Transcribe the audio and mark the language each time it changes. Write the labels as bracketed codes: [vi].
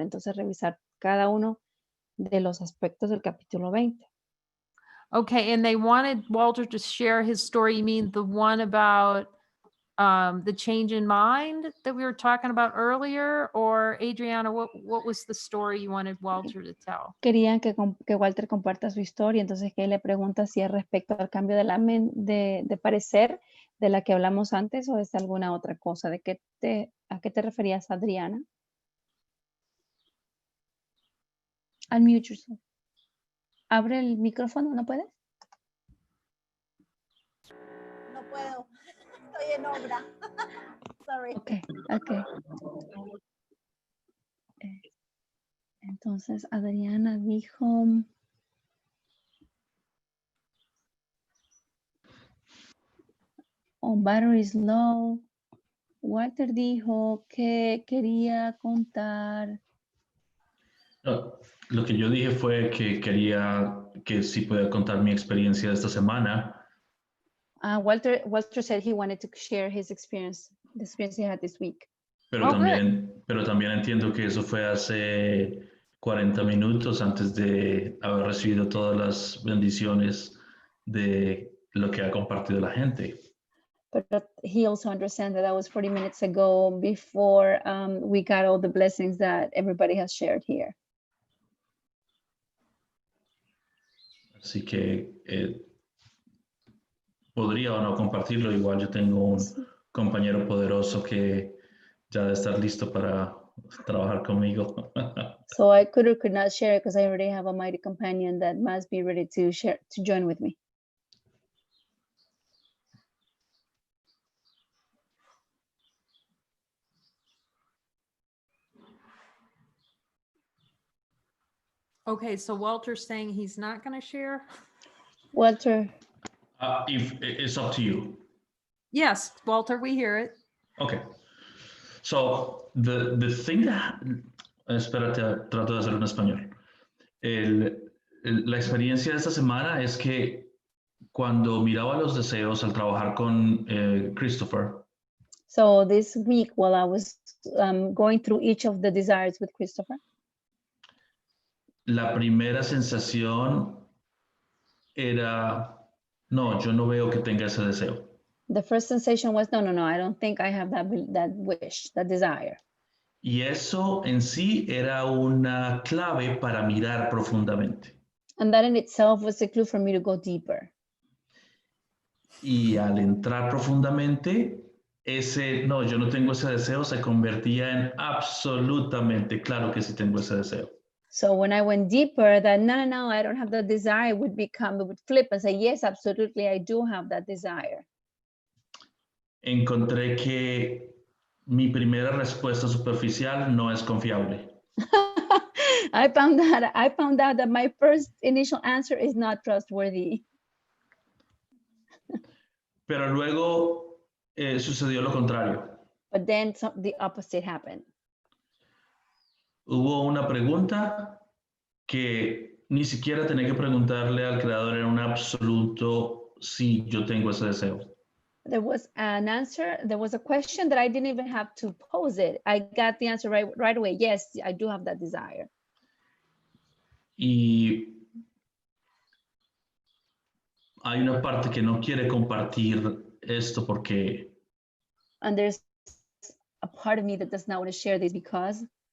[es] Entonces, revisar cada uno de los aspectos del capítulo 20. [en] Okay, and they wanted Walter to share his story. You mean the one about the change in mind that we were talking about earlier? Or Adriana, what was the story you wanted Walter to tell? [es] Querían que Walter comparta su historia, entonces que él le pregunta si es respecto al cambio de parecer de la que hablamos antes o es alguna otra cosa. ¿A qué te referías, Adriana? [en] Unmute yourself. [es] Abre el micrófono, ¿no puedes? No puedo. Estoy en obra. Sorry. Okay. Entonces, Adriana dijo... [en] On battery is low. [es] Walter dijo que quería contar... Lo que yo dije fue que quería que sí pueda contar mi experiencia de esta semana. [en] Walter said he wanted to share his experience, the experience he had this week. [es] Pero también entiendo que eso fue hace 40 minutos antes de haber recibido todas las bendiciones de lo que ha compartido la gente. [en] But he also understands that was 40 minutes ago before we got all the blessings that everybody has shared here. [es] Así que podría o no compartirlo. Igual yo tengo un compañero poderoso que ya debe estar listo para trabajar conmigo. [en] So I could or could not share it because I already have a mighty companion that must be ready to share, to join with me. Okay, so Walter's saying he's not going to share? Walter. If it's up to you. Yes, Walter, we hear it. Okay. So the thing that... [es] Espérate, trato de hacerlo en español. La experiencia de esta semana es que cuando miraba los deseos al trabajar con Christopher. [en] So this week, while I was going through each of the desires with Christopher. [es] la primera sensación era, no, yo no veo que tenga ese deseo. [en] The first sensation was, no, I don't think I have that wish, that desire. [es] Y eso en sí era una clave para mirar profundamente. [en] And that in itself was a clue for me to go deeper. [es] Y al entrar profundamente, ese, no, yo no tengo ese deseo, se convertía en absolutamente, claro que sí tengo ese deseo. [en] So when I went deeper, that no, I don't have that desire would flip and say, yes, absolutely, I do have that desire. [es] Encontré que mi primera respuesta superficial no es confiable. [en] I found out that my first initial answer is not trustworthy. [es] Pero luego sucedió lo contrario. [en] But then the opposite happened. [es] Hubo una pregunta que ni siquiera tenía que preguntarle al creador, era un absoluto sí, yo tengo ese deseo. [en] There was an answer, there was a question that I didn't even have to pose it. I got the answer right away. Yes, I do have that desire. Y hay una parte que no quiere compartir esto porque And there's a part of me that does not want to share this because